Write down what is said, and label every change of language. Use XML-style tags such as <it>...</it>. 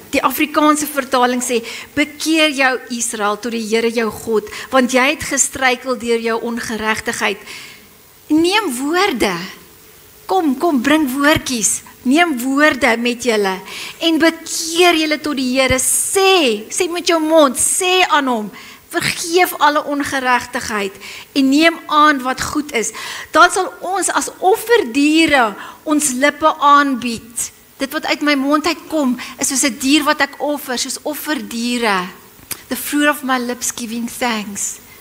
<af>Die Afrikaanse vertaling sê, bekeer jou Israel tot die Here jou God, want jy het gestruikel deur jou ongeregtigheid. Neem woorde. Kom, bring woordjies. Neem woorde met julle en bekeer julle tot die Here. Sê met jou mond, sê aan hom, vergeef alle ongeregtigheid en neem aan wat goed is. Dan sal ons as offerdiere ons lippe aanbied. Dit wat uit my mond uitkom, is soos 'n dier wat ek offer, soos offerdiere.</af> <en>The fruit of my lips giving thanks.</en>